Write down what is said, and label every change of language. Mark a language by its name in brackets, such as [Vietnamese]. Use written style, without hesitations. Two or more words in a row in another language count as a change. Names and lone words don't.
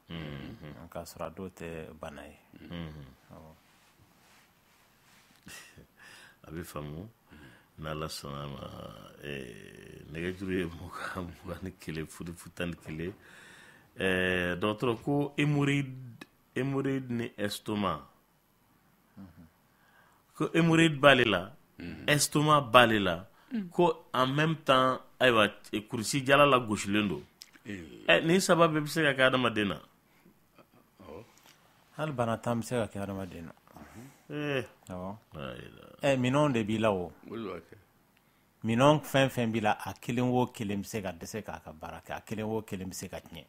[Bambara] K'a sɔrɔ a dɔw tɛ bana ye. A bɛ faamu n'Ala sɔnna ma nɛgɛjuru ye 21 foni fu 11 dɔgɔtɔrɔ ko hémorroïde ni estomac ko hémorroïde b'ale la estomac b'ale la ko [French] en même temps [Bambara] ayiwa kurusi jala la gosilen don nin saba bɛɛ bɛ se ka kɛ adamaden na. Hali bana tan bɛ se ka kɛ adamaden na. Minɛnw de b'i la o. Minɛn fɛn fɛn b'i la a kelen o kelen bɛ se ka dɛsɛ k'a ka baara kɛ a kelen o kelen bɛ se ka tiɲɛ.